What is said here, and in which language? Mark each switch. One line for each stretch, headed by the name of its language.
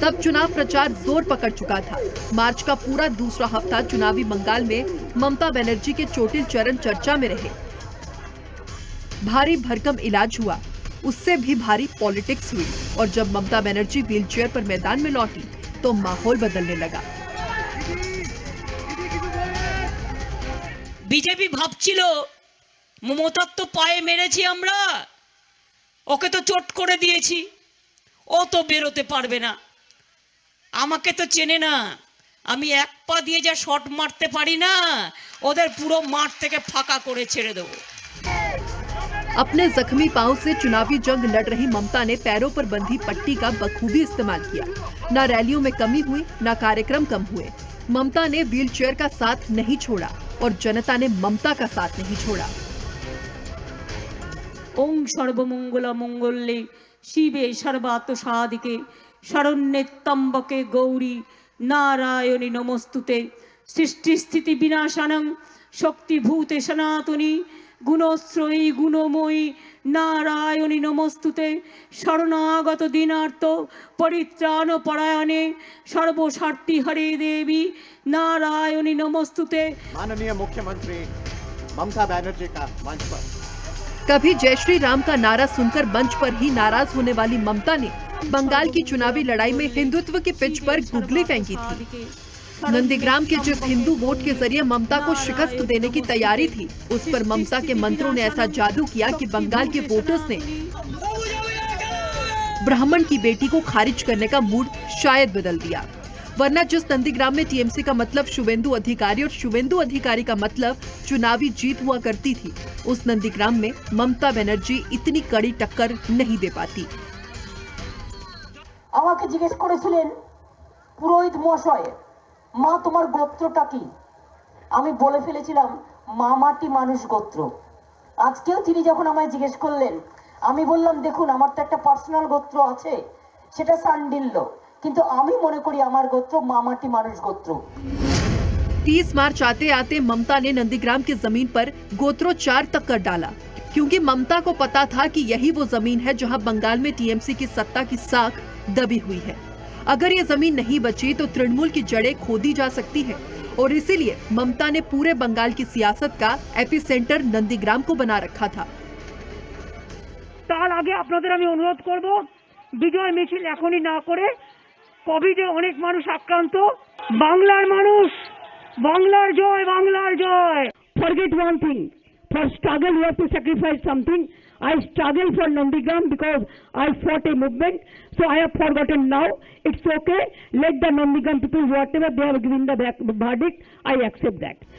Hindi: तब चुनाव प्रचार जोर पकड़ चुका था। मार्च का पूरा दूसरा हफ्ता चुनावी बंगाल में ममता बनर्जी के चोटिल चरण चर्चा में रहे। भारी भरकम इलाज हुआ, उससे भी भारी पॉलिटिक्स हुई और जब ममता बनर्जी व्हीलचेयर पर मैदान में लौटी तो माहौल बदलने लगा।
Bangla: বিজেপি ভাবছিল মমতার তো পায়ে মেরেছি আমরা, ওকে তো চোট করে দিয়েছি, ও তো বেরোতে পারবে না, আমাকে তো চেনে না, আমি এক পা দিয়ে যা শট মারতে পারি না, ওদের পুরো মাঠ থেকে ফাঁকা করে ছেড়ে দেবো।
Hindi: अपने जख्मी पांव से चुनावी जंग लड़ रही ममता ने पैरों पर बंधी पट्टी का बखूबी इस्तेमाल किया। न रैलियों में कमी हुई, न कार्यक्रम कम हुए। ममता ने व्हीलचेयर का साथ नहीं छोड़ा और जनता ने ममता का साथ नहीं छोड़ा।
Sanskrit: ওং সর্বমঙ্গলা মঙ্গলে শিবে সর্বাত সাদিকে শরণ্যে ত্র্যম্বকে গৌরী নারায়ণী নমস্তুতে সৃষ্টি স্থিতি বিনাশানং শক্তিভূতে সনাতনী গুণশ্রয়ী গুণময়ী নারায়ণী নমস্তুতে শরণাগত দীনার্ত পরিত্রাণ পরায়ণে সর্বস্বার্থী হরে দেবী নারায়ণী নমস্তুতে।
Hindi: माननीय मुख्यमंत्री ममता बनर्जी का मंच पर कभी जय श्री राम का नारा सुनकर मंच पर ही नाराज होने वाली ममता ने बंगाल की चुनावी लड़ाई में हिंदुत्व के पिच पर गुगली फेंकी थी। नंदीग्राम के जिस हिंदू वोट के जरिए ममता को शिकस्त देने की तैयारी थी, उस पर ममता के मंत्रों ने ऐसा जादू किया कि बंगाल के वोटर्स ने ब्राह्मण की बेटी को खारिज करने का मूड शायद बदल दिया। वरना जिस नंदीग्राम में टीएमसी का मतलब शुवेंदु अधिकारी और शुवेंदु अधिकारी का मतलब चुनावी जीत हुआ करती थी, उस नंदीग्राम में ममता बनर्जी इतनी कड़ी टक्कर नहीं दे पाती।
Bangla: আমাকে জিজ্ঞেস করেছিলেন পুরোহিত মশাই, মা তোমার গোত্রটা কি? আমি বলে ফেলেছিলাম মামাটি মানুষ গোত্র। আজকেও তিনি যখন আমায় জিজ্ঞেস করলেন, আমি বললাম দেখুন আমার তো একটা পার্সোনাল গোত্র আছে, সেটা সান্ডিল্য, কিন্তু আমি মনে করি আমার গোত্র মামাটি মানুষ গোত্র।
Hindi: 30 मार्च आते आते ममता ने नंदीग्राम की जमीन पर गोत्रोच्चार तक कर डाला, क्योंकि ममता को पता था कि यही वो जमीन है जहां बंगाल में टीएमसी की सत्ता की साख दबी हुई है। अगर ये जमीन नहीं बची तो तृणमूल की जड़ें खोदी जा सकती है और इसीलिए ममता ने पूरे बंगाल की सियासत का एपिसेंटर नंदीग्राम को बना रखा था।
Bangla: তার আগে আপনাদের আমি অনুরোধ করব, বিজয় মিছিল এখনই না করে, কোভিডে অনেক মানুষ আক্রান্ত, বাংলার মানুষ, বাংলার জয়, বাংলার জয়।
English: Forget one thing, for struggle you have to sacrifice something. I struggle for Nandigram because I fought a movement, so I have forgotten now. It's okay, let the Nandigram people, whatever they have given the verdict, I accept that.